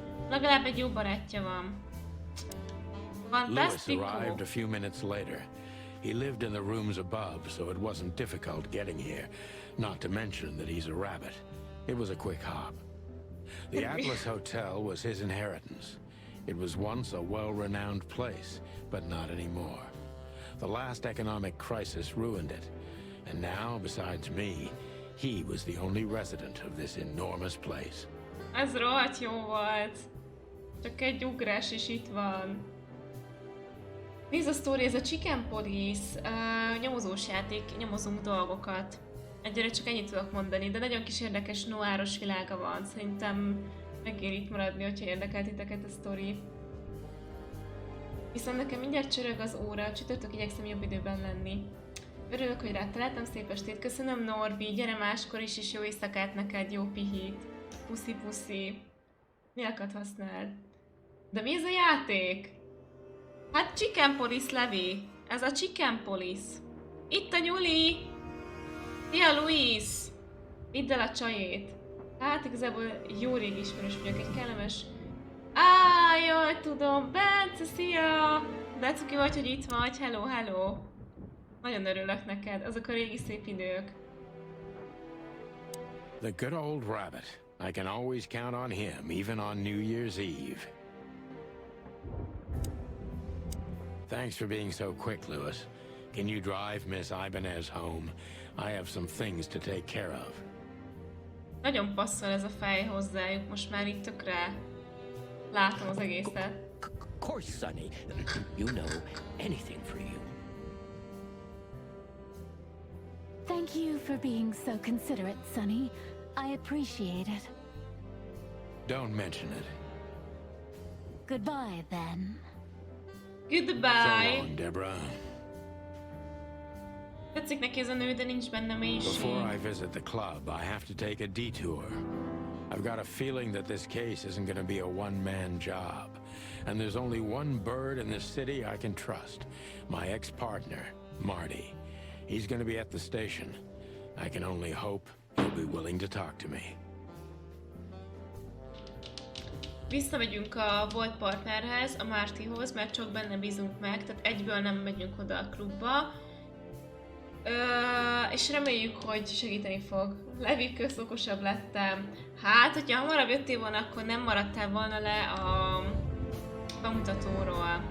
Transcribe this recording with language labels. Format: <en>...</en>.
<hu>Legalább egy jó barátja van.</hu> <en>Lewis</en> <hu>Fantasztikus.</hu> <en>arrived a few minutes later. He lived in the rooms above, so it wasn't difficult getting here. Not to mention that he's a rabbit. It was a quick hop. The Atlas Hotel was his inheritance. It was once a well-renowned place, but not anymore. The last economic crisis ruined it. And now, besides me, he was the only resident of this enormous place.</en> <hu>Ez rohadt jó volt. Csak egy ugrás is itt van. Nézd a sztori, ez a Chicken Police, nyomozós játék, nyomozunk dolgokat. Egyre csak ennyit tudok mondani, de nagyon kis érdekes noáros világa van. Szerintem megér itt maradni, hogyha érdekel titeket a sztori. Viszont nekem mindjárt csörög az óra, csütörtök igyekszem jobb időben lenni. Örülök, hogy rád találtam, szép estét, köszönöm Norbi, gyere máskor is, és jó éjszakát neked, jó pihit. Puszi puszi. Nyilkat használd. De mi ez a játék? Hát Chicken Police, Levi. Ez a Chicken Police. Itt a Nyuli. Szia, Luis. Vidd el a csajét. Hát igazából jó rég ismerős vagyok, egy kellemes... Jaj, tudom, Bence, szia! De cuki vagy, hogy itt vagy, hello, hello. Nagyon örülök neked, azok a régi szép idők.</hu> <en>The good old rabbit. I can always count on him, even on New Year's Eve. Thanks for being so quick, Lewis. Can you drive Miss Ibanez home? I have some things to take care of.</en> <hu>Nagyon passzol ez a fej hozzájuk, most már itt tökre látom az egészet.</hu> <en>Of course, Sonny. You know, anything for you. Thank you for being so considerate, Sonny. I appreciate it. Don't mention it. Goodbye, then. Goodbye! So long, Deborah.</en> <hu>Tetszik neki ez a nő, de nincs benne mélység.</hu> <en>Before I visit the club, I have to take a detour. I've got a feeling that this case isn't going to be a one-man job. And there's only one bird in this city I can trust. My ex-partner, Marty. He's going to be at the station. I can only hope he'll be willing to talk to me.</en> <hu>Visszamegyünk a volt partnerhez, a Martyhoz, mert csak benne bízunk meg, tehát egyből nem megyünk oda a klubba. És reméljük, hogy segíteni fog. Levi, okosabb lettem. Hát, hogyha hamarabb jöttél volna, akkor nem maradtál volna le a bemutatóról.</hu>